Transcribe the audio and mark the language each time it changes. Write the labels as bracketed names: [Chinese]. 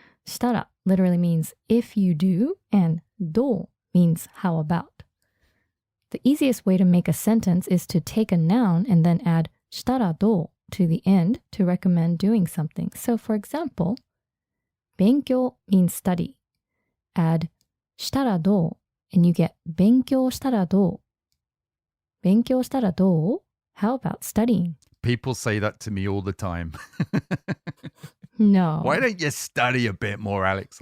[English] したら literally means if you do, and どう means how about. The easiest way to make a sentence is to take a noun and then add したらどう to the end to recommend doing something. So for example, 勉強 means study. Add したらどう and you get [Japanese] 勉強したらどう? 勉強したらどう? [English] How about studying? People say that to me all the time. No. Why don't you study a bit more, Alex?